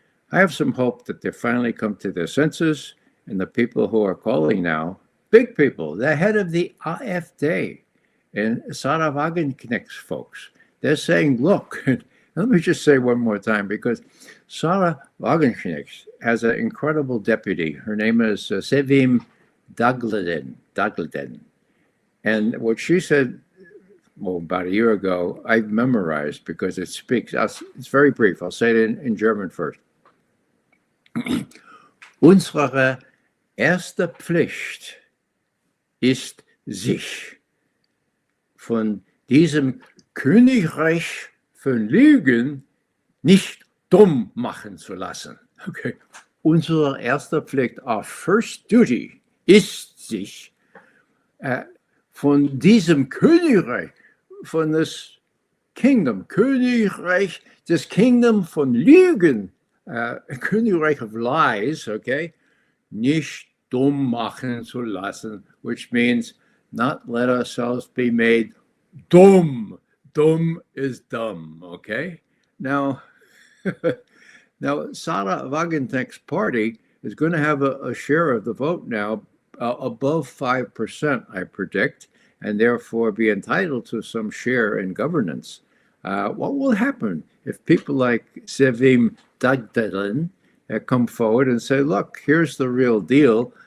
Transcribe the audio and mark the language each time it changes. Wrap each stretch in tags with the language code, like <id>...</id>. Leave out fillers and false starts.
<en>I have some hope that they finally come to their senses, and the people who are calling now, big people, the head of the AfD and Sarah Wagenknecht's folks, they're saying, look, let me just say one more time, because Sarah Wagenknecht has an incredible deputy. Her name is Sevim Dagledin. And what she said, well, about a year ago, I've memorized because it speaks. It's very brief. I'll say it in German first.</en> <de>Unsere erste Pflicht ist, sich von diesem Königreich von Lügen nicht dumm machen zu lassen. Okay. Unsere erste Pflicht,</de> <en>our first duty,</en> <de>ist, sich von diesem Königreich, von</de> <en>this kingdom,</en> <de>Königreich, this kingdom von Lügen, Königreich</de> <en>of lies, okay,</en> <de>nicht dumm machen zu lassen,</de> <en>which means not let ourselves be made dumb. Dumb is dumb, okay? Now, Sarah Wagenknecht's party is going to have a share of the vote now above 5%, I predict, and therefore be entitled to some share in governance. What will happen if people like Sevim Dagdelin come forward and say, look, here's the real deal.</en>